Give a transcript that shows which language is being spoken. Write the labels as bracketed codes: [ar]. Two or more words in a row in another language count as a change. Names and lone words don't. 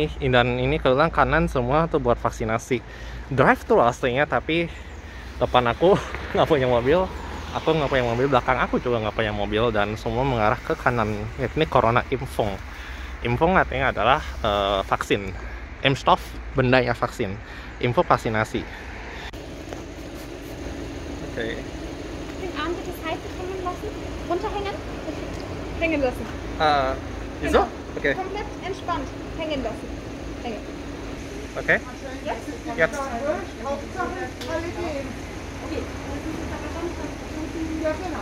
[id] Dan ini kebetulan kanan semua tuh buat vaksinasi. Drive tuh aslinya, tapi depan aku nggak punya mobil, aku nggak punya mobil, belakang aku juga nggak punya mobil, dan semua mengarah ke kanan. Ini Corona Impfung. Impfung artinya adalah vaksin. Impfstoff, bendanya vaksin. Info vaksinasi. Oke. [de] Arm bitte Seite hängen lassen, runterhängen, hängen lassen. Wieso? Okay. Komplett entspannt, hängen lassen. Hängen. Okay. Jetzt. Okay. Ja, genau.